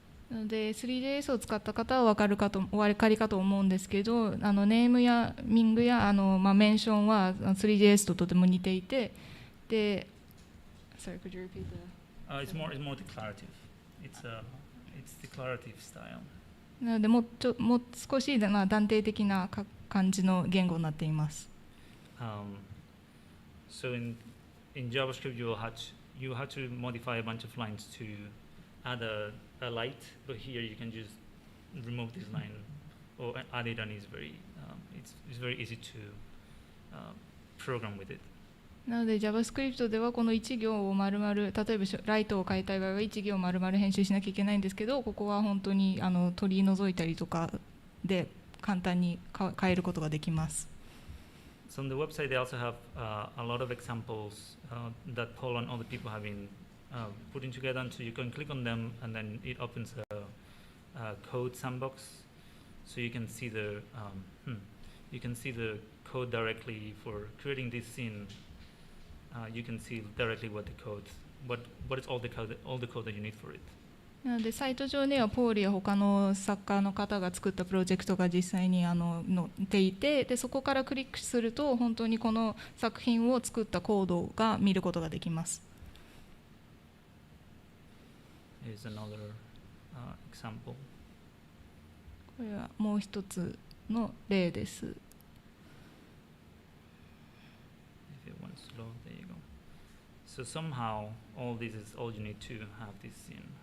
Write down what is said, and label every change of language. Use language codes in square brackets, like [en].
[ja] なので 3JS を使った方はお分かりかと思うんですけど、ネームやミングやメンションは 3JS ととても似ていて、で、 [en] Sorry, could you repeat that? It's more declarative. It's declarative style. [ja] なのでもう少し、断定的な感じの言語になっています。 [en] So in JavaScript you have to modify a bunch of lines to add a light, but here you can just remove this line or add it, and it's very easy to program with it. [ja] なので JavaScript ではこの1行を丸々、例えばライトを変えたい場合は1行丸々編集しなきゃいけないんですけど、ここは本当に取り除いたりとかで簡単に変えることができます。 [en] So on the website they also have a lot of examples that Paul and other people have been putting together, and so you can click on them and then it opens a code sandbox, so you can see the code directly for creating this scene. You can see directly what is all the code that you need for it. [ja] なのでサイト上にはポールや他の作家の方が作ったプロジェクトが実際に載っていて、でそこからクリックすると本当にこの作品を作ったコードが見ることができます。 [en] Here's another example. [ja] これはもう一つの例です。 [en] If it wants to load, there you go. So somehow all this is all you need to have this scene.